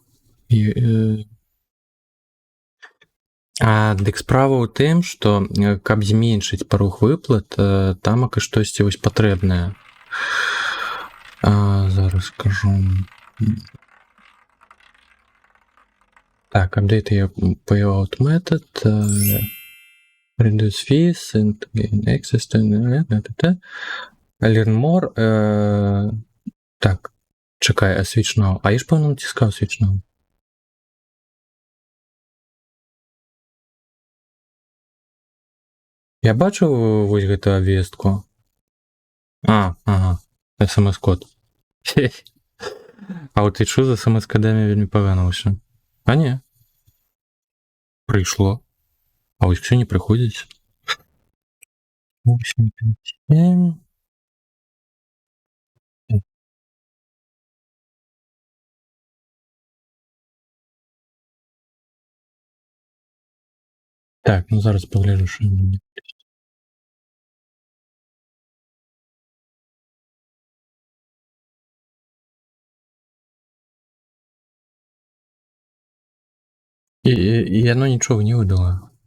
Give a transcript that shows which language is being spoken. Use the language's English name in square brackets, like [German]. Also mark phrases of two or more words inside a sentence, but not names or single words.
[Belarusian] Дык справа ў тым, што каб зменшыць парог выплат, тамака штосьці вось патрэбнае. Зараз скажу. Так, [English] update your payout method, reduce fees and gain access to learn more. [Ukrainian] Так, чекай, а [English] switch now. [Ukrainian] А я ж, певно, натискав [English] switch now. [Belarusian] Я бачу вось гэту абвестку. Ага, SMS-код. А от і чу з SMS-кодамі вельмі пагана ўсё. А не. Прыйшло. А вось все не прыходзіць. 8, 5, 7. [Ukrainian] Так, ну зараз погляжу, що мені. І оно нічого не видало.